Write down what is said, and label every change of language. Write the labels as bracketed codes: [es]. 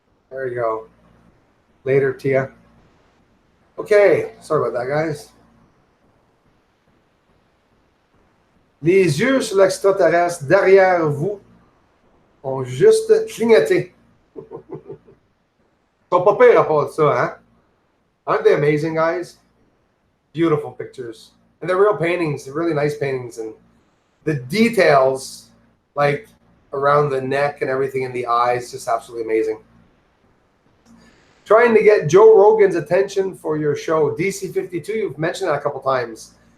[en] There you go. Later, Tia. Okay, sorry about that, guys. [fr] Les yeux sur l'extraterrestre derrière vous ont juste clignoté. Ils sont pas pires à part de ça, hein? [en] Aren't they amazing, guys? Beautiful pictures. And they're real paintings. They're really nice paintings. And the details, like around the neck and everything in the eyes, just absolutely amazing. Trying to get Joe Rogan's attention for your show. DC52, you've mentioned that a couple times.